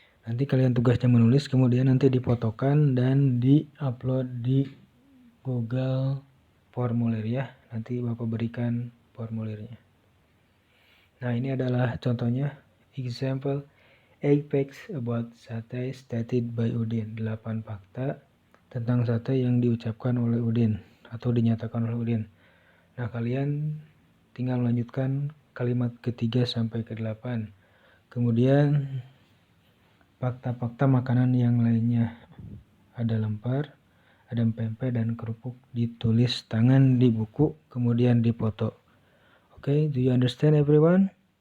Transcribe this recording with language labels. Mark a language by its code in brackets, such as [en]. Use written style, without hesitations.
[id] Nanti kalian tugasnya menulis, kemudian nanti difotokan dan di-upload di Google formulir ya. Nanti Bapak berikan formulirnya. Nah, ini adalah contohnya. [en] Example, 8 facts about satay stated by Udin. [id] 8 fakta tentang sate yang diucapkan oleh Udin atau dinyatakan oleh Udin. Nah, kalian tinggal melanjutkan kalimat ketiga sampai ke-8. Kemudian fakta-fakta makanan yang lainnya. Ada lemper, ada pempek, dan kerupuk ditulis tangan di buku, kemudian dipoto. [en] Okay, do you understand everyone?